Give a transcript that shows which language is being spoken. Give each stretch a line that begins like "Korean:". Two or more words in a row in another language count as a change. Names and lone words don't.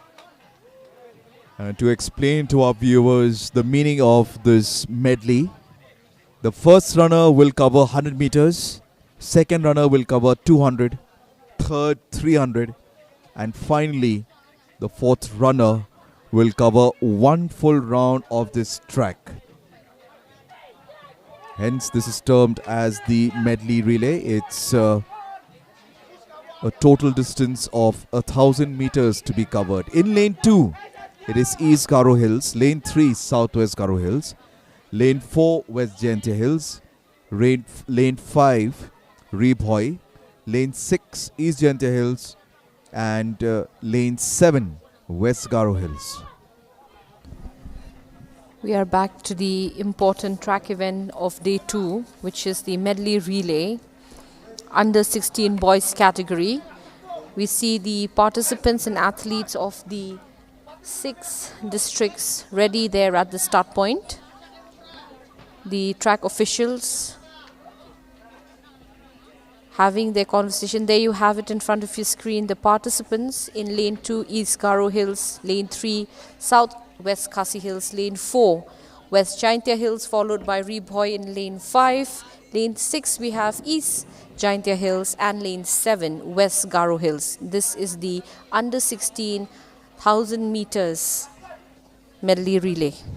English: To explain to our viewers the meaning of this medley, the first runner will cover 100 meters, second runner will cover 200, third 300, and finally the fourth runner will cover one full round of this track. Hence this is termed as the medley relay. It's a total distance of 1,000 meters to be covered. In lane 2 it is East Garo Hills, lane 3 Southwest Garo Hills, lane 4 West Giantia Hills, lane 5 Reboy, lane 6 East Giantia Hills, and lane 7 West Garo Hills. We are back to the important track event of day 2, which is the medley relay under 16 boys category. We see the participants and athletes of the 6 districts ready there at the start point. The track officials having their conversation. There you have it in front of your screen. The participants in lane 2 East Garo Hills, lane 3 Southwest Khasi Hills, lane 4 West Giantia Hills, followed by Reboy in lane 5. Lane 6 we have East Giantia Hills, and lane 7 West Garo Hills. This is the under 16 1,000 meters medley relay.